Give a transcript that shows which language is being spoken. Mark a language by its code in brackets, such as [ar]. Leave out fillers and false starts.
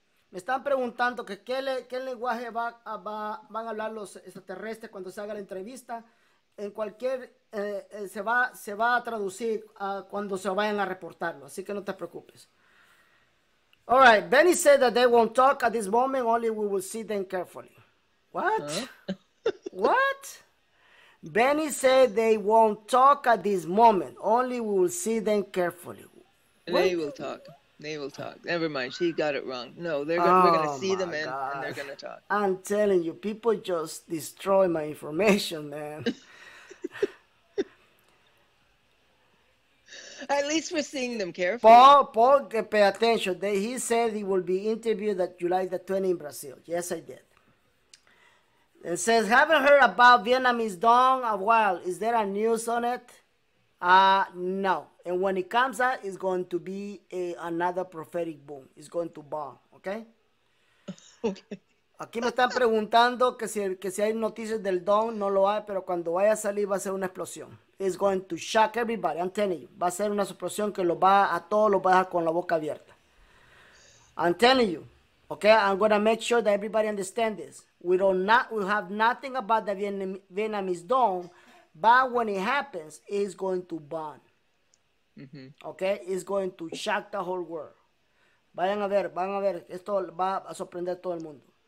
[es] Me están preguntando que qué lenguaje van a hablar los extraterrestres cuando se haga la entrevista. En cualquier se va a traducir cuando se vayan a reportarlo, así que no te preocupes. [en] All right, Beny said that they won't talk at this moment, only we will see them carefully. What? What? Beny said they won't talk at this moment, only we will see them carefully. They will talk. They will talk. Never mind, she got it wrong. No, we're going to see them and they're going to talk. I'm telling you, people just destroy my information, man. At least we're seeing them carefully. Paul, pay attention. He said he will be interviewed at July the 20th in Brazil. Yes, I did. It says, haven't heard about Vietnamese Dawn a while. Is there a news on it? No. And when it comes out, it's going to be another prophetic boom. It's going to bomb, okay? Okay. [es] Aquí me están preguntando que si hay noticias del Dawn. No lo hay, pero cuando vaya a salir va a ser una explosión. [en] It's going to shock everybody, I'm telling you. [es] Va a ser una explosión que a todos los va a dejar con la boca abierta. [en] I'm telling you. Okay, I'm going to make sure that everybody understands this. We have nothing about the Vietnamese Dawn, but when it happens, it's going to bomb. Mm-hmm. Okay, it's going to shock the whole world. [es] Van a ver, esto va a sorprender a todo el mundo.